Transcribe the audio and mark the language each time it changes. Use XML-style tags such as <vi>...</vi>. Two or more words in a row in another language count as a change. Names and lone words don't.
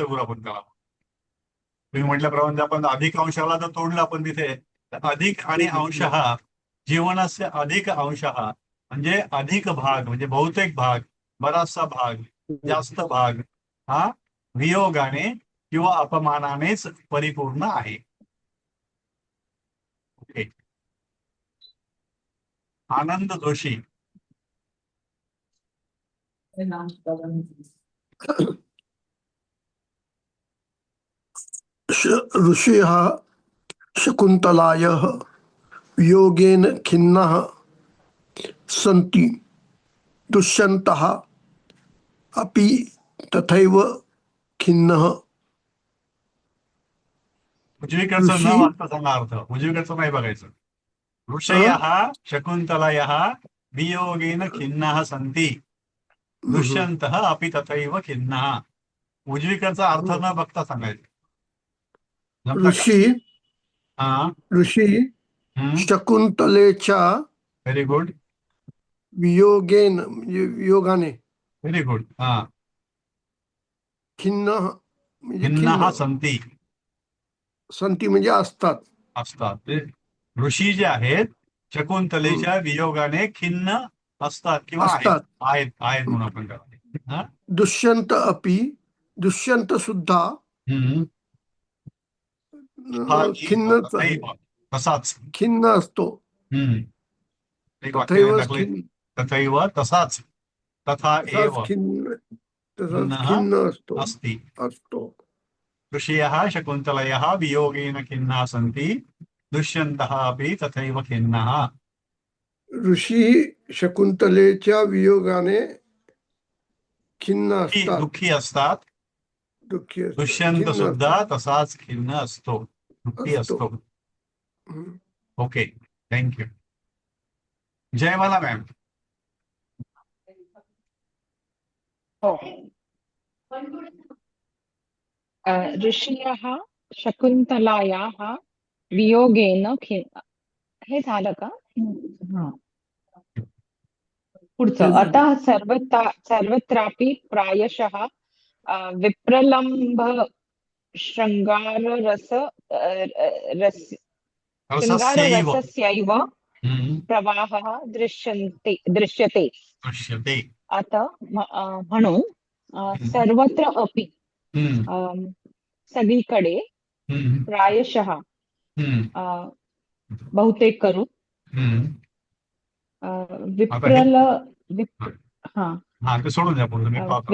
<mr>करू आपण त्याला तुम्ही म्हटल्याप्रमाणे आपण अधिकांशाला जर तोडलं आपण तिथे अधिक आणि अंश जीवनाचे अधिक अंश म्हणजे अधिक भाग म्हणजे बहुतेक भाग बराचसा भाग जास्त भाग हा वियोगाने किंवा अपमानानेच परिपूर्ण आहे ओके आनंद जोशी</mr> <sa>ऋषयः शकुन्तलायाः वियोगेन खिन्नाः सन्ति दुष्यन्तः अपि तथैव खिन्नः</sa> <mr>उजवीकडचं न ऋषी- वाचता सांगा अर्थ. उजवीकडचं नाही बघायचं.</mr> <sa>ऋषयः शकुन्तलयः वियोगेन खिन्नाः सन्ति दुष्यन्तः अपि तथैव खिन्नः.</sa> <mr>उजवीकडचा अर्थ न बघता सांगायचं. जमतं का? ऋषी हा. ऋषी शकुंतलेच्या</mr> <en>very good.</en> <mr>वियोगेन म्हणजे वियोगाने</mr> <en>very good. हा.</en> <mr>खिन्न म्हणजे</mr> <sa>खिन्नः</sa> <mr>खिन्न</mr> <sa>सन्ति</sa> <mr>संती म्हणजे असतात. असतात. ते ऋषी जे आहेत शकुंतलेच्या वियोगाने खिन्न असतात किंवा असतात. आहेत म्हणून आपण करतो. हा? दुष्यंत सुद्धा हम्म. हा, खिन्नच आहे. तथैव. तसाच. खिन्न असतो. एक वाक्य</mr> <sa>तथैव</sa> <mr>टाकले. तथैव तसाच.</mr> <sa>तथा एव</sa> <mr>तसाच खिन्न</mr> <sa>अस्ति.</sa> <mr>असतो.</mr> <sa>ऋषयः शकुन्तलयः वियोगेन खिन्नाः सन्ति दुष्यन्तः अपि तथैव खिन्नः.</sa> <mr>ऋषी शकुंतलेच्या वियोगाने खिन्न असतात. दुःखी असतात. दुःखी असतात. दुष्यंत खिन्न सुद्धा तसाच खिन्न असतो. दुःखी असतो. असतो. हम्म.</mr> <en>okay, thank you. Jayamala ma'am.</en> <mr>हो.</mr> <sa>ऋषयः शकुन्तलायाः वियोगेन</sa> <mr>हे झालं का? हा. पुढचं.</mr> <sa>अतः सर्वत्रापि प्रायशः विप्रलम्भ शृंगाररसस्यैव प्रवाहः दृश्यते.</sa> <mr>आता म्हणून</mr> <sa>सर्वत्र अपि</sa> <mr>सगळीकडे प्रायशः बहुतेक करून ते सोडून द्या पुढे. मी पाहतो.</mr>